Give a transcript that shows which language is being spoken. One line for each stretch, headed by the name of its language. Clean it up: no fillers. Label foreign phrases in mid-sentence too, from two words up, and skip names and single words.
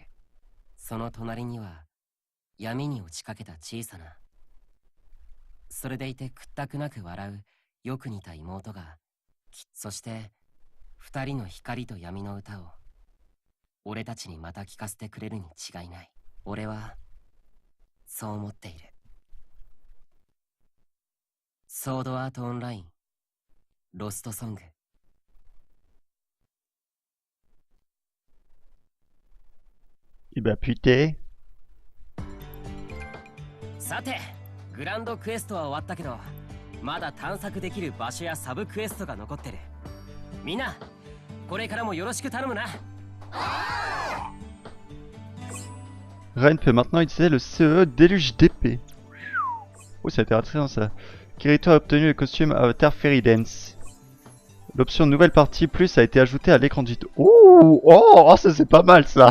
Japanese: その隣には闇に落ちかけた小さな、それでいて屈託なく笑うよく似た妹が、そして二人の光と闇の歌を俺たちにまた聞かせてくれるに違いない。俺はそう思っている。ソードアートオンラインロストソング。
French: Eh bah putain.
Japanese: さてグランドクエストは終わったけど、まだ探索できる場所やサブクエストが残ってる。みんなこれからもよろしく頼むな。
French: Ren peut maintenant utiliser le CE Déluge d'épée. Oh, c'est intéressant ça. Kirito a obtenu le costume Avatar Fairy Dance. L'option nouvelle partie plus a été ajoutée à l'écran du tout. Oh, ça c'est pas mal ça.